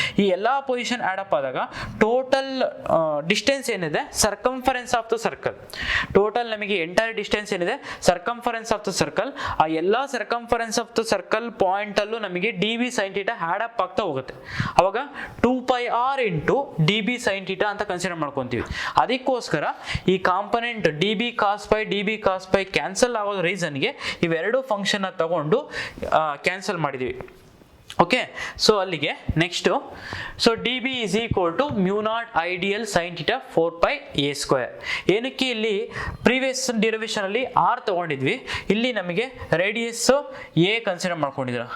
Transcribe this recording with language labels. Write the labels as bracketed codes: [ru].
[kn] ಈ ಎಲ್ಲಾ position add up ಆದಾಗ ಟೋಟಲ್ ಡಿಸ್ಟೆನ್ಸ್ ಏನಿದೆ, [en] circumference of the circle, [kn] total ನಮಗೆ ಎಂಟೈರ್ ಡಿಸ್ಟೆನ್ಸ್ ಏನಿದೆ ಸರ್ಕಂಫರೆನ್ಸ್ ಆಫ್ ದ ಸರ್ಕಲ್, ಆ ಎಲ್ಲಾ circumference of the circle point ಅಲ್ಲೂ ನಮಗೆ dB sin θ ಆಡ್ ಅಪ್ ಆಗ್ತಾ ಹೋಗುತ್ತೆ. ಅವಾಗ 2πr ಇಂಟು dB sin θ ಅಂತ ಕನ್ಸಿಡರ್ ಮಾಡ್ಕೊಂತೀವಿ. ಅದಕ್ಕೋಸ್ಕರ ಈ component dB cos pi cancel ಆಗೋದು ರೀಸನ್ಗೆ ಇವೆರಡು ಫಂಕ್ಷನ್ ತಗೊಂಡು ಕ್ಯಾನ್ಸಲ್ ಮಾಡಿದೀವಿ. [en] okay, so [kn] ಅಲ್ಲಿಗೆ [en] Next, so dB is equal to μ0 ideal sin θ 4πa². [kn] ಏನಕ್ಕೆ ಇಲ್ಲಿ ಪ್ರೀವಿಯಸ್ ಡಿರೈವೇಶನ್ ಅಲ್ಲಿ r ತಗೊಂಡಿದ್ವಿ, ಇಲ್ಲಿ ನಮಗೆ ರೇಡಿಯಸ್ a ಕನ್ಸಿಡರ್ ಮಾಡ್ಕೊಂಡಿದ್ರು.